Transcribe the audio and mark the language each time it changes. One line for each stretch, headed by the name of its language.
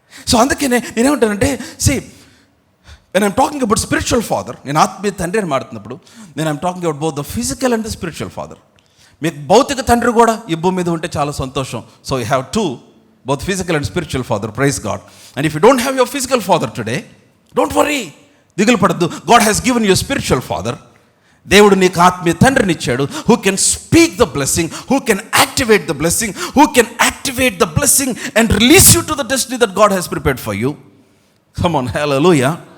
Telugu: So అందుకనే నేనేమంటానంటే,
English: when I'm talking about spiritual father,
Telugu: నేను ఆత్మీయ తండ్రి అని మాట్లాడుతున్నప్పుడు
English: I'm talking about both the physical and the spiritual father.
Telugu: మీకు భౌతిక తండ్రి కూడా ఈ భూమి మీద ఉంటే చాలా సంతోషం.
English: So you have two, both physical and spiritual father, praise God. And if you don't have your physical father today, don't worry,
Telugu: దిగులు పడద్దు.
English: God has given you a spiritual father.
Telugu: దేవుడు నీకు ఆత్మీయ తండ్రిని ఇచ్చాడు,
English: who can speak the blessing, who can activate the blessing, who can activate the blessing and release you to the destiny that God has prepared for you. Come on, hallelujah.